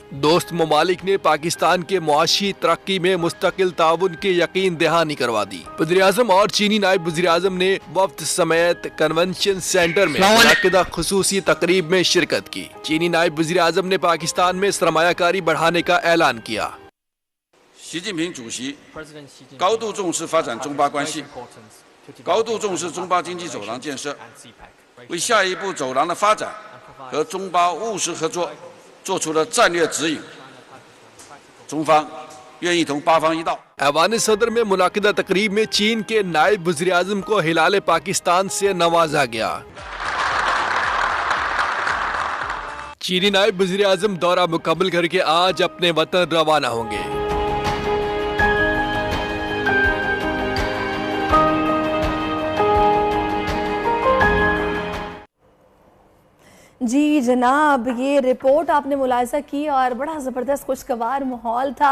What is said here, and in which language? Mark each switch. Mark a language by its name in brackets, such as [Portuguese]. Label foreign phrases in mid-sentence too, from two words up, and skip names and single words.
[Urdu] دوست ممالک نے پاکستان کی معاشی ترقی میں مستقل تعاون کی یقین دہانی کروا دی. وزیراعظم اور چینی نائب وزیراعظم نے وفد سمیت کنونشن سینٹر میں منعقدہ خصوصی تقریب میں شرکت کی. چینی نائب وزیراعظم نے پاکستان میں سرمایہ کاری بڑھانے کا اعلان کیا. [Chinese] 习近平主席高度重视发展中巴关系，高度重视中巴经济走廊建设，为下一步走廊的发展和中巴务实合作做出了战略指引。中方愿意同巴方一道。 [Urdu] ایوان صدر میں منعقدہ تقریب میں چین کے نائب وزیراعظم کو ہلال پاکستان سے نوازا گیا. چینی نائب وزیراعظم دورہ مکمل کر کے آج اپنے وطن روانہ ہوں گے. جی جناب، یہ رپورٹ آپ نے ملاحظہ کی اور بڑا زبردست خوشگوار ماحول تھا.